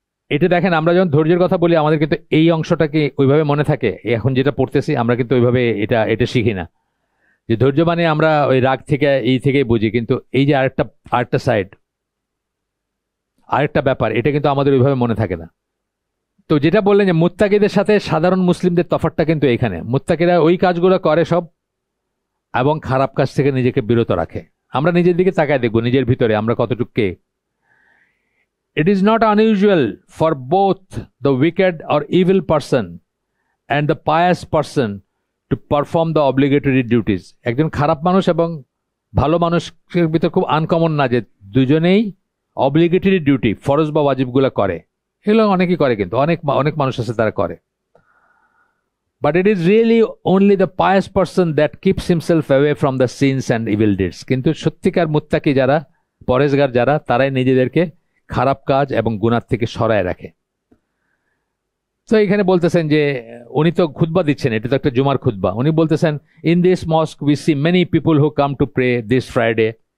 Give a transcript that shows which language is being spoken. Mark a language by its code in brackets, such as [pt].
[bn] এটা দেখেন, আমরা যখন ধৈর্যের কথা বলি, আমাদের কিন্তু এই অংশটাকে ওইভাবে মনে থাকে, এখন যেটা পড়তেছি আমরা কিন্তু ওইভাবে এটা শিখি না, যে ধৈর্য মানে আমরা ওই রাগ থেকে এই থেকেই বুঝি, কিন্তু এই যে আরেকটা সাইড, আরেকটা ব্যাপার, এটা কিন্তু আমাদের ওইভাবে মনে থাকে না। তো যেটা বললেন যে মুত্তাকিদের সাথে সাধারণ মুসলিমদের তফাৎটা কিন্তু এখানে, মুত্তাকিরা ওই কাজগুলো করে সব, এবং খারাপ কাজ থেকে নিজেকে বিরত রাখে। আমরা নিজের দিকে তাকায় দেখবো, নিজের ভিতরে আমরা কতটুকু কে। [en] It is not unusual for both the wicked or evil person and the pious person to perform the obligatory duties. [bn] একজন খারাপ মানুষ এবং ভালো মানুষের ভিতর খুব আনকমন না যে দুজনেই অব্লিগেটরি ডিউটি, ফরজ বা ওয়াজিবগুলো করে। এগুলো অনেকেই করে, কিন্তু অনেক মানুষ আছে তারা করে। [en] But it is really only the pious person that keeps himself away from the sins and evil deeds. [bn] কিন্তু সত্যিকার মুত্তাকি যারা, পরেশগার যারা, তারাই নিজেদেরকে খারাপ কাজ এবং গুনাহ থেকে সরায় রাখে। তো এখানে বলতেছেন যে উনি তো খুতবা দিচ্ছেন, এটা তো একটা জুমার খুতবা। উনি বলতেছেন, [en] In this mosque we see many people who come to pray this Friday.